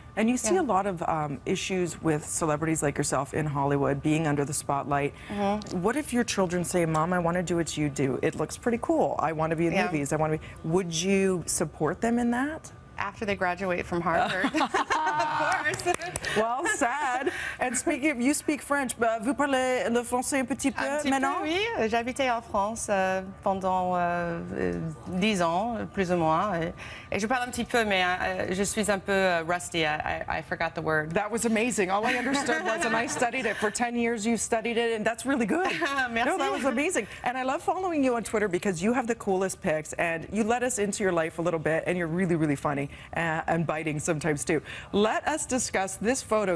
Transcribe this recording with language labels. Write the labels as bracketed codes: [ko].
[en] And you see a lot of issues with celebrities like yourself in Hollywood being under the spotlight. What if your children say, Mom, I want to do what you do. It looks pretty cool. I want to be in movies. I want to be. Would you support them in that? After they graduate from Harvard. Of course. Well, sad. And speaking of, you speak French. [fr] Vous parlez le français un petit peu maintenant? Oui, j'habitais en France pendant 10 ans, plus ou moins. Et je parle un petit peu, mais je suis un peu rusty. [en] I forgot the word. That was amazing. All I understood was, and I studied it. For 10 years, you studied it, and that's really good. [fr] Merci. [en] No, that was amazing. And I love following you on Twitter because you have the coolest pics, and you let us into your life a little bit, and you're really, really funny. and biting sometimes too. Let us discuss this photo.